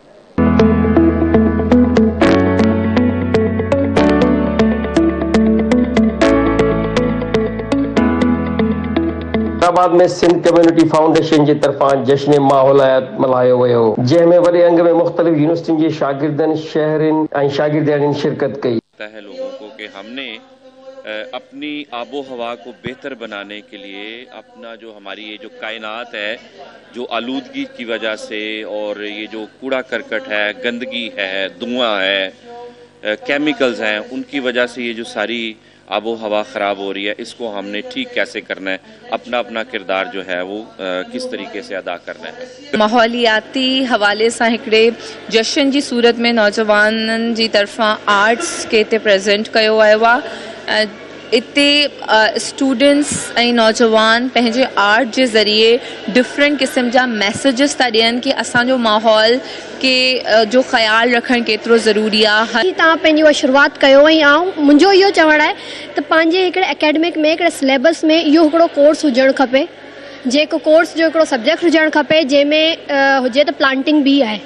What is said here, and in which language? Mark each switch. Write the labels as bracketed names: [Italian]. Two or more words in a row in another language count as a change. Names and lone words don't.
[Sindhi] हैदराबाद में सिंध कम्युनिटी फाउंडेशन की तरफां जश्न माहौलियात मल्हायो वियो, जंहिंमें वॾे अंग में मुख़्तलिफ़ यूनिवर्सिटियुनि जे शागिर्दनि, शहरनि ऐं शागिर्दियाणियुनि शिरकत कई। [Urdu] لوگوں کو کہ ہم نے اپنی آب و ہوا کو بہتر بنانے کے لیے اپنا جو ہماری یہ جو کائنات ہے، جو آلودگی کی وجہ سے اور یہ جو کوڑا کرکٹ ہے، گندگی ہے، دھواں ہے، کیمیکلز ہیں، ان کی وجہ سے یہ جو ساری آب و ہوا خراب ہو رہی ہے، اس کو ہم نے ٹھیک کیسے کرنا ہے، اپنا اپنا کردار جو ہے وہ کس طریقے سے ادا کرنا ہے. [Sindhi] माहौलियाती हवाले से हिकिड़े जश्न जी सूरत में नौजवाननि जी तरफ़ां आर्ट्स के इते प्रेज़ेंट कयो वियो आहे। इते स्टूडेंट्स ऐं नौजवान पंहिंजे आर्ट के ज़रिए डिफरेंट किस्म जा मैसेजिस था ॾियनि कि असांजो माहौल के जो ख्याल रखणु केतिरो ज़रूरी आहे। तव्हां पंहिंजी उहा शुरूआत कयो ऐं मुंहिंजो इहो चवणु आहे त पंहिंजे हिकिड़े एकेडमिक में हिकिड़े सिलेबस में इहो हिकिड़ो कोर्स हुजणु खपे, जेको कोर्स जो हिकिड़ो सब्जेक्ट हुजणु खपे जंहिंमें हुजे त प्लांटिंग बि आहे।